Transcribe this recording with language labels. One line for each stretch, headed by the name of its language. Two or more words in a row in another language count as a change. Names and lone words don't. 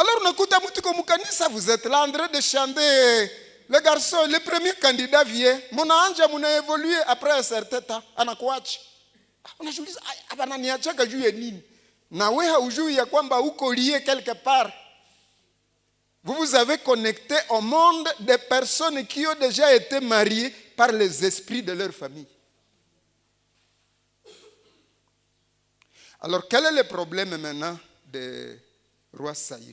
Swahili: unakuta mtu kwa mkanisa,
French: vous êtes là en train de chanter. Le garçon, le premier candidat vient,
Swahili: munaanja munaevolue
French: après un certain temps,
Swahili: anakuacha. Unajiuliza abananiachaka juu ya nini? Na wewe haujui ya kwamba uko
French: lié quelque part. Vous vous avez connecté au monde des personnes qui ont déjà été mariées par les esprits de leur famille. Alors, quel est le problème maintenant de roi Saül?